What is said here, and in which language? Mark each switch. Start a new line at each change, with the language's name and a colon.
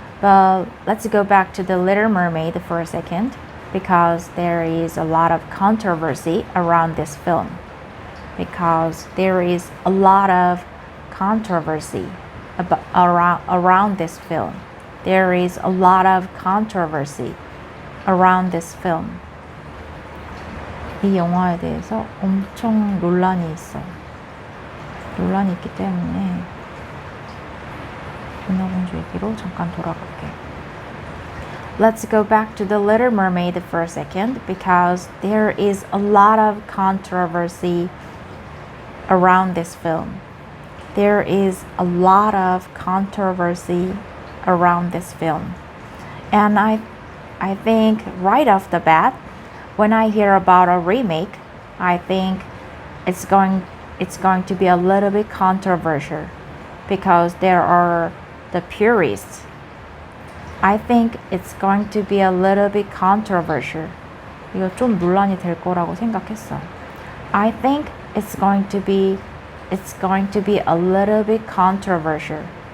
English: But let's go back to The Little Mermaid for a second, because there is a lot of controversy around this film. Because there is a lot of controversy around this film. There is a lot of controversy around this film.
Korean: 이 영화에 대해서 엄청 논란이 있어. 논란이 있기 때문에 인어공주 얘기로 잠깐 돌아갈게.
English: Let's go back to The Little Mermaid for a second, because there is a lot of controversy around this film. There is a lot of controversy around this film. And I think right off the bat, when I hear about a remake, I think it's going to be a little bit controversial, because there are the purists. I think it's going to be a little bit controversial.
Korean: 이거 좀 논란이 될 거라고 생각했어.
English: I think it's going to be a little bit controversial.